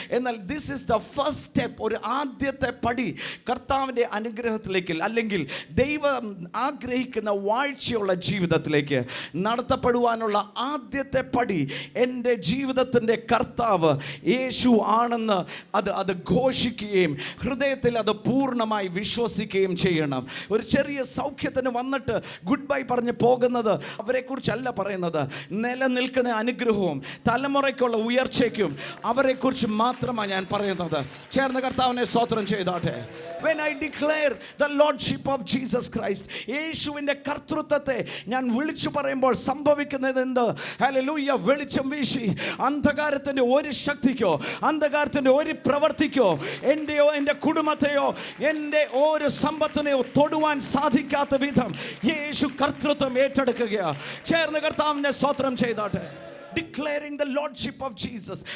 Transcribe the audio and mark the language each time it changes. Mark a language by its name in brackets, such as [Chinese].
[Malayalam] എന്നാൽ [English] this is the first step, [Malayalam] ഒരു ആദ്യത്തെ പടി കർത്താവിൻ്റെ അനുഗ്രഹത്തിലേക്ക് അല്ലെങ്കിൽ ദൈവം ആഗ്രഹിക്കുന്ന വാഴ്ചയുള്ള ജീവിതത്തിലേക്ക് നടത്തപ്പെടുവാനുള്ള ആദ്യത്തെ പടി എൻ്റെ ജീവിതത്തിൻ്റെ കർത്താവ് യേശു ആണെന്ന് അത് ഘോഷിക്കുകയും ഹൃദയത്തിൽ അത് പൂർണ്ണമായി വിശ്വസിക്കുകയും ചെയ്യണം. ഒരു ചെറിയ സൗഖ്യത്തിന് വന്നിട്ട് ഗുഡ് ബൈ പറഞ്ഞ് പോകുന്നത് അവരെക്കുറിച്ചല്ല പറയുന്നത്. നിലനിൽക്കുന്ന അനുഗ്രഹവും തലമുറയ്ക്കുള്ള ഉയർച്ചയ്ക്കും അവരെക്കുറിച്ച് മാത്രമാണ് ഞാൻ പറയുന്നത്. ചേർന്ന് കർത്താവിനെ സ്തോത്രം ചെയ്താട്ടെ. [English] When I declare the lordship of Jesus Christ, [Malayalam] യേശുവിൻ്റെ കർത്തൃത്വത്തെ ഞാൻ വിളിച്ചു പറയുമ്പോൾ സംഭവിക്കുന്നത് എന്ത്? ഹല്ലേലൂയ. വെളിച്ചം വീശി അന്ധകാരത്തിൻ്റെ ഒരു ശക്തിക്കോ അന്ധകാരത്തിൻ്റെ ഒരു പ്രവർത്തിക്കോ എൻ്റെയോ എൻ്റെ കുടുംബത്തെയോ എൻ്റെ ഒരു സമ്പത്തിനെയോ തൊടുവാൻ സാധിക്കാത്ത വിധം യേശു കർത്തൃത്വം ഏറ്റെടുക്കുകയാണ്. ചേർന്ന് കർത്താവിനെ സ്തോത്രം ചെയ്താട്ടെ. [English] Declaring the lordship of Jesus.